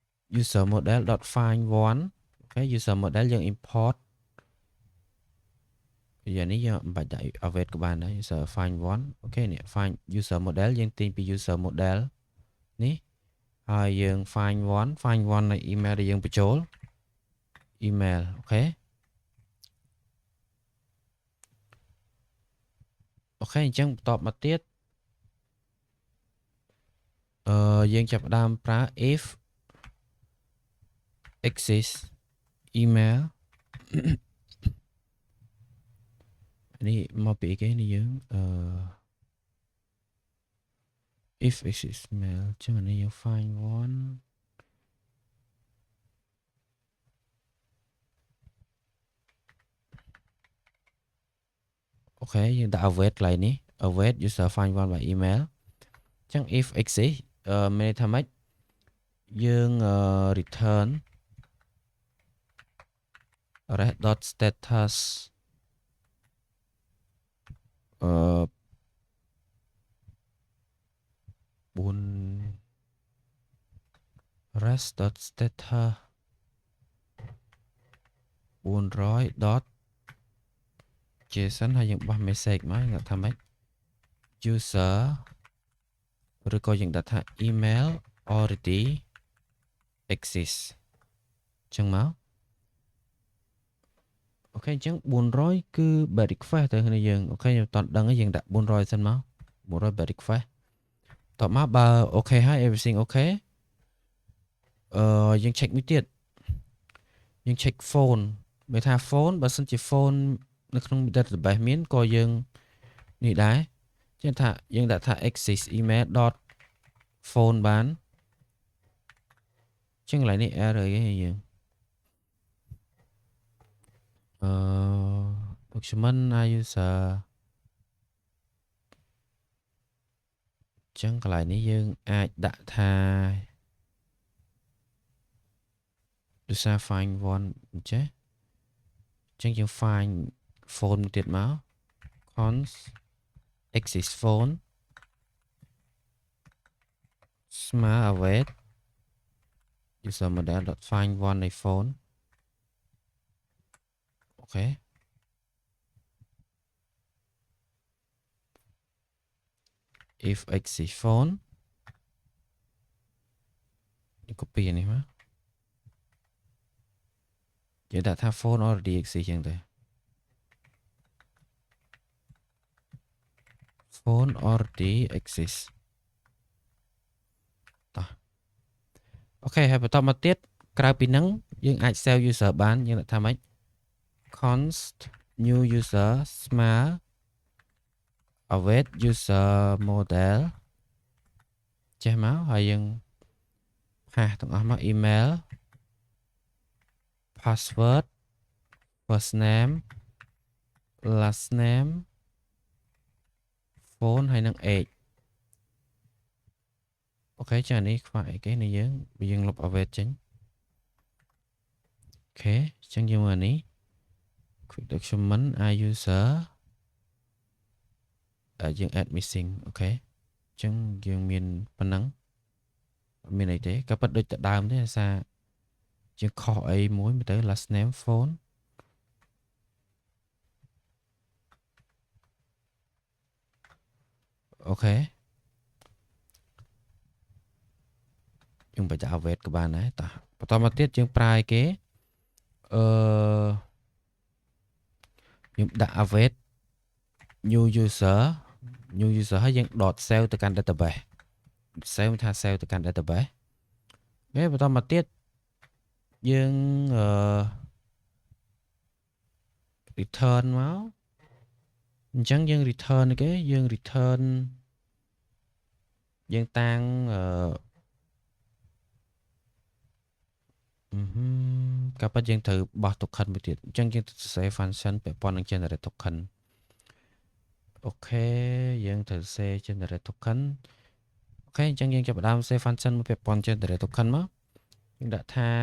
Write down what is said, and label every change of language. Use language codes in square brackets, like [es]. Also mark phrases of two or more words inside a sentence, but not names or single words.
[en] user model dot find one [km] អូខេ [en] user model [km] យើង import យ៉ាងនេះយើងមិនបាច់ដាក់ await ក៏បានដែរ [en] user find one [km] អូខេនេះ [en] find user model [km] យើងទាញពី [en] user model [km] នេះហើយយើង [en] find one [km] នៃ email ដែលយើងបញ្ចូល email អូខេ អញ្ចឹងបន្ទាប់មកទៀតយើងចាប់ផ្ដើមប្រើ [en] if exists email [km] នេះមកពីគេនេះយើង [en] if exists email [km] ចឹងនេះយើង [en] find one [km] អូខេយើងដាក់ await កន្លែងនេះ [en] await user find one by email [km] ចឹង [en] if exists [km] មានន័យថាម៉េចយើង return [en] rest.status 4 rest.status 400 JSON [km] ហើយយើងបោះ message មកយើងថាម៉េច user ឬក៏យើងដាក់ថា [en] email already exists [km] ចឹងមក អូខេអញ្ចឹង400គឺ [en] bad request [km] ទៅគ្នាយើងអូខេខ្ញុំអត់ដឹងទេយើងដាក់400សិនមក400 [en] bad request [km] តបមកបើអូខេហើយ everything អូខេ យើង check មួយទៀតយើង [en] check phone [km] បើថា phone បើសិនជា phone នៅក្នុង database មានក៏យើងនេះដែរចឹងថាយើងដាក់ថា [en] exist email dot phone [km] បានចឹងកន្លែងនេះ error អីយើង [en] document user [km] ចឹងកន្លែងនេះយើងអាចដាក់ថា [en] user find one [km] ចេះចឹងយើង [en] find phone [km] ទៀតមក [en] cons exist phone [km] ស្មើ [en] await user model dot find one [km] នៃ phone អូខេ [en] if exist phone [km] នេះ copy នេះមកយើងដាក់ថា [en] phone already exist [km] ចឹងទៅ [en] phone already exist [km] តោះអូខេហើយបន្តមកទៀតក្រៅពីហ្នឹងយើងអាច [en] save user [km] បានយើងដាក់ថាម៉េច [en] const new user [km] ស្មើ [en] await user model [km] ចេះមកហើយយើង pass ទាំងអស់មក [en] email password first name last name phone [km] ហើយនឹង age អូខេចានេះខ្វះអីគេនេះយើងលុប await ចេញអូខេអញ្ចឹងយើងមើលនេះ [en] quick document user [km] យើង [en] add missing [km] អូខេអញ្ចឹងយើងមានប៉ុណ្ណឹងមានអីទេក៏ប៉ិតដូចតែដើមទេអាសារយើងខុសអីមួយមើលទៅ [en] last name phone [km] អូខេយើងបញ្ជា await ក៏បានដែរតោះបន្តមកទៀតយើងប្រើឲ្យគេយើងដាក់ [en] await new user [km] ហើយយើង [en] dot save [km] ទៅកាន់ database save ថា save ទៅកាន់ database អូខេបន្តមកទៀតយើង return មកអញ្ចឹងយើង return គេយើង return យើងតាំងកាលប៉ិតយើងត្រូវបោះ token មួយទៀតអញ្ចឹងយើងត្រូវសរសេរ function ពាក់ព័ន្ធនឹង [en] generate token [km] អូខេយើងត្រូវសេ [en] generate token [km] អូខេអញ្ចឹងយើងចាប់ផ្ដើមសេ function មួយពាក់ព័ន្ធ [en] generate token [km] មកយើងដាក់ថា